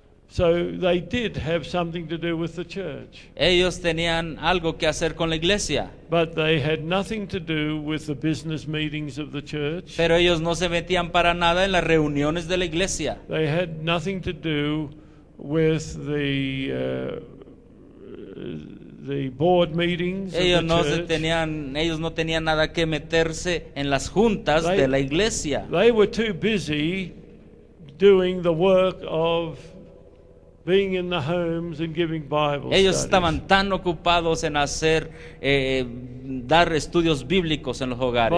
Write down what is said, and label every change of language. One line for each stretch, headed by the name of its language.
English: So they did have something to do with the church,
Spanish: Ellos tenían algo que hacer con la iglesia,
English: but they had nothing to do with the business meetings of the church.
Spanish: pero ellos no se metían para nada en las reuniones de la iglesia.
English: They had nothing to do with the board meetings of
Spanish: Ellos
English: the
Spanish: no
English: church.
Spanish: ellos no tenían nada que meterse en las juntas
English: They-
Spanish: de la iglesia.
English: They were too busy doing the work of being in the homes and giving Bible
Spanish: Ellos
English: studies.
Spanish: estaban tan ocupados en hacer, dar estudios bíblicos en los hogares.